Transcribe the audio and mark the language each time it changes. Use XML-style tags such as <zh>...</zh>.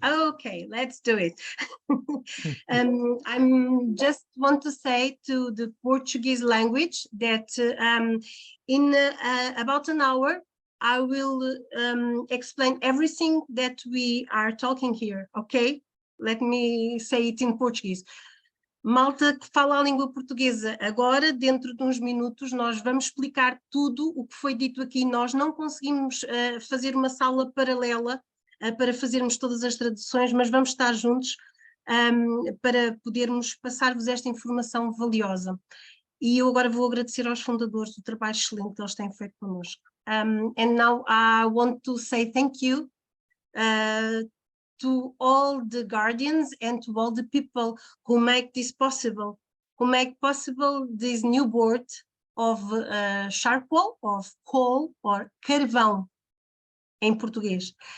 <en>Okay, let's do it. I'm just want to say to the Portuguese language that in about an hour, I will explain everything that we are talking here, okay? Let me say it in Portuguese.</en> <pt>Malta que fala a língua portuguesa, agora, dentro de uns minutos, nós vamos explicar tudo o que foi dito aqui. Nós não conseguimos fazer uma sala paralela para fazermos todas as traduções, mas vamos estar juntos para podermos passar-vos esta informação valiosa. E eu agora vou agradecer aos fundadores do trabalho excelente que eles têm feito connosco.</pt> <en>And now I want to say thank you to all the guardians and to all the people who make this possible, who make possible this new board of charcoal, of coal, or carvão in Portuguese.</en>